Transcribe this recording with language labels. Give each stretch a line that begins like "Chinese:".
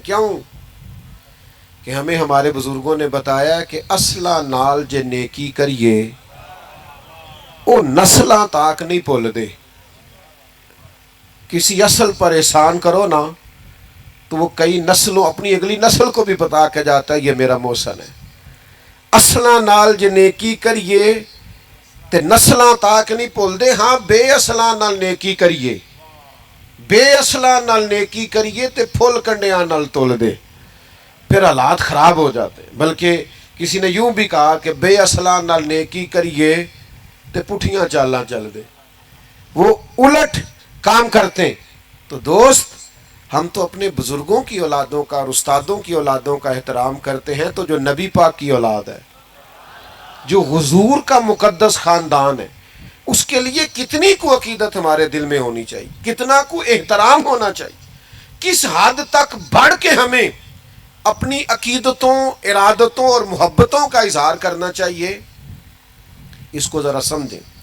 Urdu: کیوں؟ کہ ہمیں ہمارے بزرگوں نے بتایا کہ
Punjabi: اصلہ نال جے نیکی کریے او نسلاں تاک نہیں بھول دے.
Urdu: کسی اصل پر احسان کرو نا تو وہ کئی نسلوں، اپنی اگلی نسل کو بھی بتا کے جاتا ہے یہ میرا محسن ہے.
Punjabi: اصلاں نال جے نیکی کریے تے نسلاں تاک نہیں بھول دے. ہاں بے اصلاں نال نیکی کریے، بے اصلاں نال نیکی کریے تے پھل کنڈیاں نال تول دے،
Urdu: پھر حالات خراب ہو جاتے. بلکہ کسی نے یوں بھی کہا کہ
Punjabi: بے اصلاں نال نیکی کریے تے پٹھیاں چالاں چل دے.
Urdu: وہ الٹ کام کرتے ہیں. تو دوست، ہم تو اپنے بزرگوں کی اولادوں کا اور استادوں کی اولادوں کا احترام کرتے ہیں. تو جو نبی پاک کی اولاد ہے، جو حضور کا مقدس خاندان ہے، اس کے لیے کتنی کو عقیدت ہمارے دل میں ہونی چاہیے، کتنا کو احترام ہونا چاہیے، کس حد تک بڑھ کے ہمیں اپنی عقیدتوں، ارادتوں اور محبتوں کا اظہار کرنا چاہیے. اس کو ذرا سمجھیں.